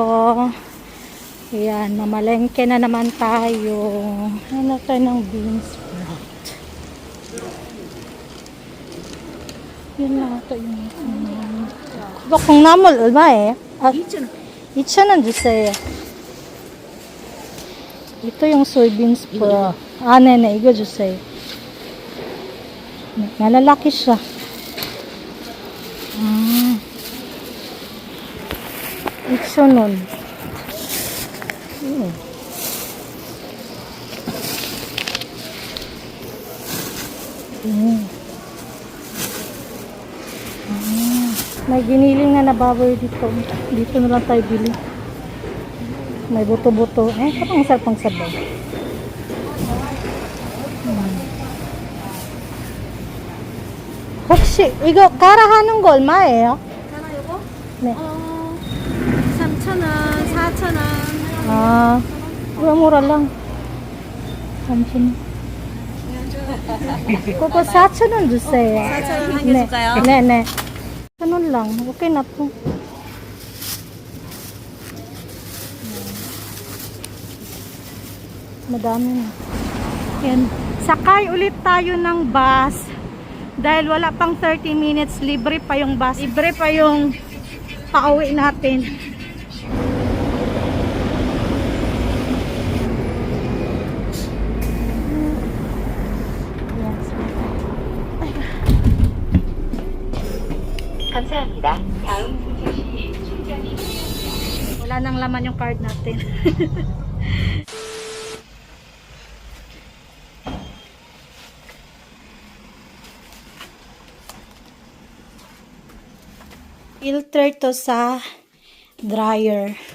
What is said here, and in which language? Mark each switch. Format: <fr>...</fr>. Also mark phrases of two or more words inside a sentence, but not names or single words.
<tl>Ayan, mamalengke na naman tayo. Ano tayo ng</tl> <en>bean sprout.</en> <tl>Yun lang ito yung</tl> <ko>이거 콩나물 얼마예요? 2,000원 주세요.</ko> <tl>Ito yung</tl> <en>soybean sprout.</en> <ko>Ah, 네네, 이거 주세요.</ko> <tl>Malalaki siya.</tl> <ko>2,000원.</ko> <tl>May giniling na nababoy dito. Dito na lang tayo bili. May buto-buto. Eh, parang masarap pang sabaw.</tl> <ko>혹시 이거 갈아 하는 거 얼마예요? 가나 요거? 네. 3,000원, 4,000원. 아,</ko> <tl>mura lang.</tl> <ko>3,000원. 그거 4,000원 주세요. 4,000원 한 개 줄까요? 네네.</ko> <tl>1,000원 lang. Okay na po. Madami na. Yan. Sakay ulit tayo ng bus. Dahil wala pang 30 minutes, libre pa yung bus. Libre pa yung pauwi natin.</tl> <ko>감사합니다. 다음 승차 시 충전이</ko> <tl>Wala nang laman yung card natin. Filter to sa dryer.</tl>